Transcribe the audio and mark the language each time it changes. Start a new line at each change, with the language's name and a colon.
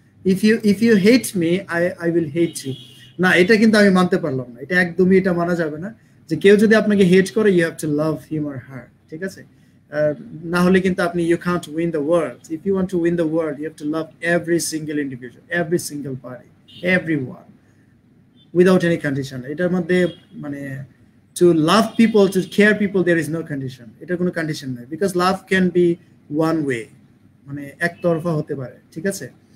English: If you hate me, I will hate you.
Bangla: না, এটা কিন্তু আমি মানতে পারলাম না, এটা একদমই এটা মানা যাবে না, যে কেউ যদি আপনাকে হেট করে,
English: you have to love him or her,
Bangla: ঠিক আছে? না হলে কিন্তু আপনি
English: you can't win the world. If you want to win the world, you have to love every single individual, every single party, everyone, without any condition.
Bangla: এটার মধ্যে মানে
English: to love people, to care people, there is no condition.
Bangla: এটা কোনো condition নাই,
English: because love can be one way,
Bangla: মানে একতরফা হতে পারে, ঠিক আছে?